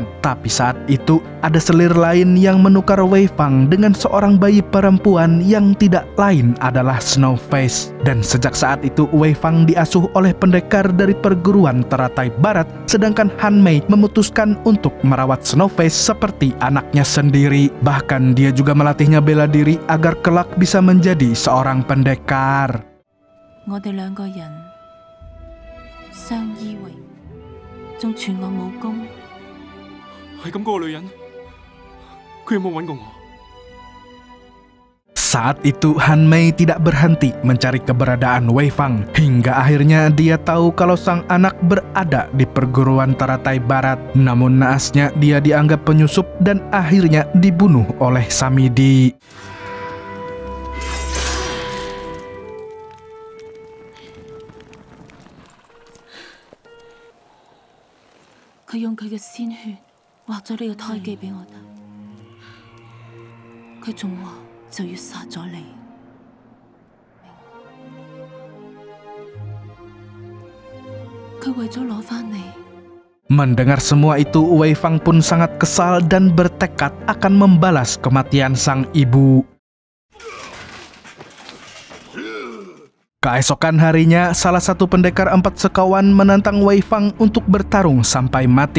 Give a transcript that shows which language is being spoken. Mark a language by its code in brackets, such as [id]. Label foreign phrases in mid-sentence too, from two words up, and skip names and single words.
[id] Tapi saat itu, ada selir lain yang menukar Wei Fang dengan seorang bayi perempuan yang tidak lain adalah Snowface. Dan sejak saat itu Wei Fang diasuh oleh pendekar dari perguruan teratai barat, sedangkan Han Mei memutuskan untuk merawat Snowface seperti anaknya sendiri. Bahkan dia juga melatihnya bela diri agar kelak bisa menjadi seorang pendekar. [yue] 我哋兩個人相依為，仲傳我武功。係咁嗰個女人，佢有冇揾過我？ [id] Saat itu Han Mei tidak berhenti mencari keberadaan Wei Fang, hingga akhirnya dia tahu kalau sang anak berada di perguruan teratai barat. Namun naasnya dia dianggap penyusup dan akhirnya dibunuh oleh Samedi. [yue] 佢用佢嘅鮮血畫咗呢個胎記俾我睇，佢仲話就要殺咗你。佢為咗攞返你。 [id] Mendengar semua itu, Wei Fang pun sangat kesal dan bertekad akan membalas kematian sang ibu. Keesokan harinya, salah satu pendekar 4 sekawan menantang Wei Fang untuk bertarung sampai mati.